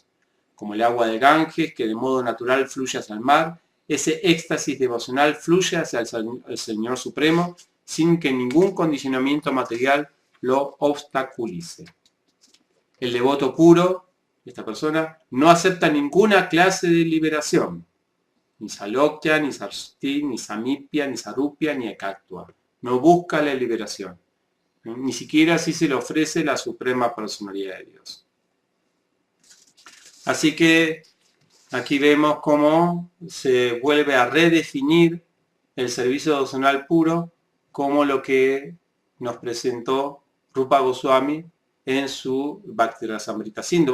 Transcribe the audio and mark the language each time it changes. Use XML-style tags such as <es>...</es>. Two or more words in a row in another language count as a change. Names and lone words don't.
<es>Como el agua de Ganges, que de modo natural fluye hacia el mar, ese éxtasis devocional fluye hacia el Señor Supremo sin que ningún condicionamiento material lo obstaculice. El devoto puro, esta persona, no acepta ninguna clase de liberación, ni Salokya, ni Sarsti, ni Samipya, ni Sarupya, ni Ekatva. No busca la liberación. Ni siquiera si se le ofrece la Suprema Personalidad de Dios. Así que aquí vemos cómo se vuelve a redefinir el servicio devocional puro como lo que nos presentó Rupa Goswami en su Bhakti Rasamrita Sindhu.</es>